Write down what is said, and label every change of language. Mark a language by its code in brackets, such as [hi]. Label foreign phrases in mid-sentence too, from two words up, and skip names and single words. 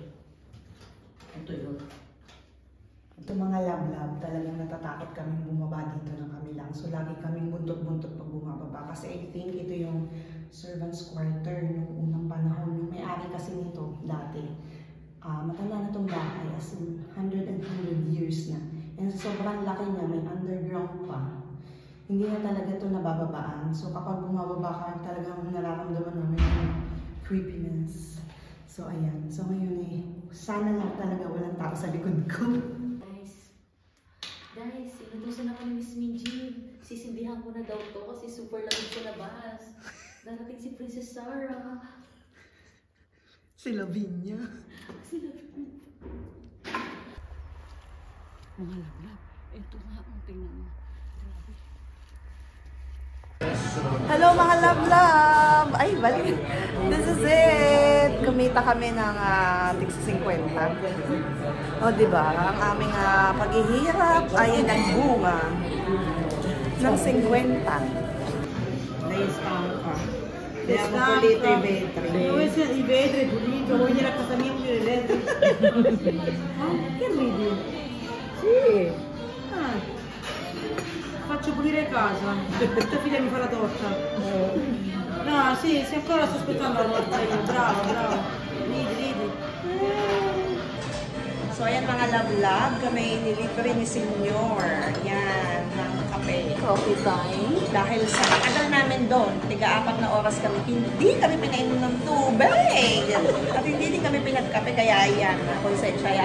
[tl] Ito yun. Ito mga lab-lab, talagang natatakot kaming bumaba dito ng kami lang. So lagi kaming buntot-buntot pag bumababa. Kasi [en] I think [tl] ito yung [en] servants quarter [tl] nung unang panahon. Yung may-ari kasi nito dati. Matanda na itong bahay [en] as in [tl] 100 years na. And sobrang laki niya, may underground pa. Hindi na talaga ito nabababaan. So kapag bumababa ka, talagang nararamdaman namin yung creepiness. So ayan. So ngayon sana lang talaga walang tao sa likod ko. Guys, inutusan ako ni Miss Minji. Sisindihan ko na daw to kasi super lamig sa labas. Darating si Princess Sarah. Si Lavinia. Mga lablab. Ito nga ang tingnan mo. Grabe. Hello mga love-love! Ay, balik. [en] This is it! [tl] Kumita kami ng tigsa 50. O, diba? Ang aming paghihirap ay nagbunga ng 50. [it] Naistampa. Abbiamo pulito i vetri. Dove sono i vetri pulito? Vuoi venire a casa mia pulire i vetri? Che ridi? Sì. Faccio pulire casa. Tua figlia mi fa la torta. No, sì, se ancora sto aspettando la torta io. Bravo, bravo. Ridi. [tl] So, ayan mga love-love, kami nilibre ni Senyor. Yan, ng kape. [en] Coffee time. [tl] Dahil sa tagal namin doon, 4 na oras kami, hindi kami pinainom ng tubig. At hindi din kami pinagkape, kaya yan, konsensya yan.